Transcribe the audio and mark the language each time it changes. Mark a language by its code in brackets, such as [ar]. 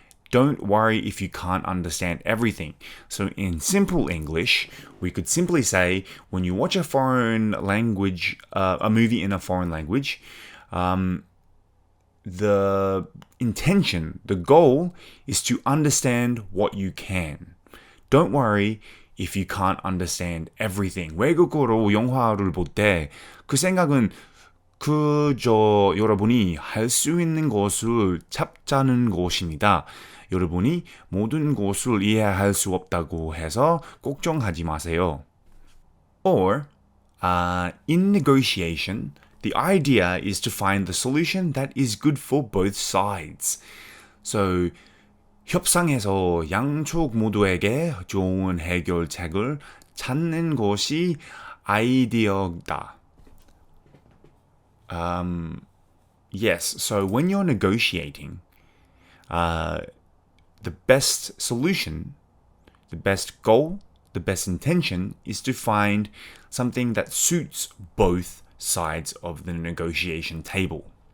[en] Don't worry if you can't understand everything. So in simple English, we could simply say, when you watch a foreign language, a movie in a foreign language, the intention, the goal is to understand what you can. Don't worry if you can't understand everything. [ko] 외국어로 영화를 볼 때 그 생각은 그저 여러분이 할 수 있는 것을 찾자는 것입니다. 여러분이 모든 것을 이해할 수 없다고 해서 걱정하지 마세요. [en] Or, in negotiation, the idea is to find the solution that is good for both sides. [ko] So, 협상에서 양쪽 모두에게 좋은 해결책을 찾는 것이 아이디어다. [en] Yes, so when you're negotiating, the best solution, the best goal, the best intention is to find something that suits both sides of the negotiation table.